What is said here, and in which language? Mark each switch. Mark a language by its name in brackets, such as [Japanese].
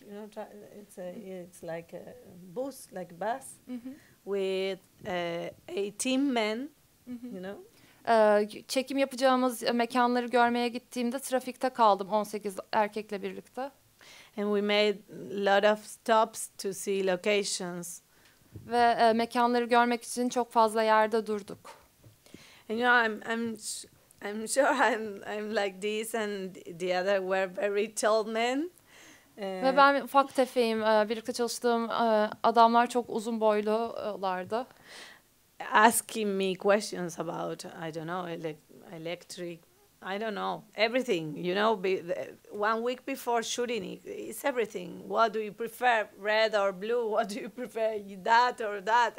[English] You know, it's like a bus, with 18 men. You know. [Turkish] Çekim yapacağımız mekanları görmeye gittiğimde trafikte kaldım 18 erkekle birlikte. [English] And we made a lot of stops to see locations. [Turkish] Ve mekanları görmek için çok fazla yerde durduk. [English] And you know, I'm sure I'm like this, and the other were very tall men. [Turkish] Ve ben ufak tefeyim. Birlikte çalıştığım adamlar çok uzun boylulardı. [English] Asking me questions about, I don't know, electric, I don't know, everything, you know. 1 week before shooting, it's everything. What do you prefer, red or blue? What do you prefer, that or that?